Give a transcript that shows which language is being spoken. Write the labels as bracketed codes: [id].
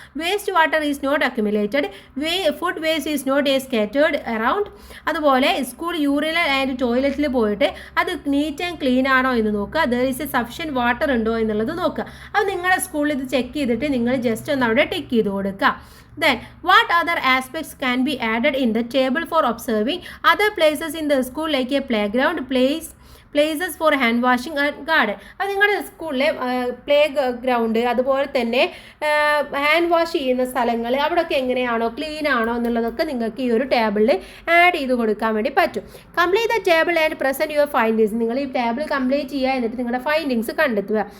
[en] Waste water is not accumulated. Food waste is not scattered around. [ml] അതുപോലെ school urinal and ടോയ്ലറ്റിൽ പോയിട്ട് അത് neat and clean ആണോ എന്ന് നോക്കുക. [en] there is a sufficient water [ml] ഉണ്ടോ എന്നുള്ളത് നോക്കുക. അത് നിങ്ങളുടെ സ്കൂളിൽ ഇത് ചെക്ക് ചെയ്തിട്ട് നിങ്ങൾ ജസ്റ്റ് ഒന്ന് അവിടെ ടിക്ക് ചെയ്ത് കൊടുക്കുക. [en] Then, what other aspects can be added in the table for observing other places in the school like a playground, places for hand washing and garden. [ml] അത് നിങ്ങളുടെ സ്കൂളിലെ പ്ലേ ഗ്രൗണ്ട് അതുപോലെ തന്നെ ഹാൻഡ് വാഷ് ചെയ്യുന്ന സ്ഥലങ്ങൾ അവിടെയൊക്കെ എങ്ങനെയാണോ ക്ലീൻ ആണോ എന്നുള്ളതൊക്കെ നിങ്ങൾക്ക് ഈ ഒരു ടേബിളിൽ ആഡ് ചെയ്ത് കൊടുക്കാൻ വേണ്ടി പറ്റും. [en] Complete the table and present your findings. [ml] നിങ്ങൾ ഈ ടേബിൾ കംപ്ലീറ്റ് ചെയ്യുക എന്നിട്ട് നിങ്ങളുടെ ഫൈൻഡിങ്സ് കണ്ടെത്തുക.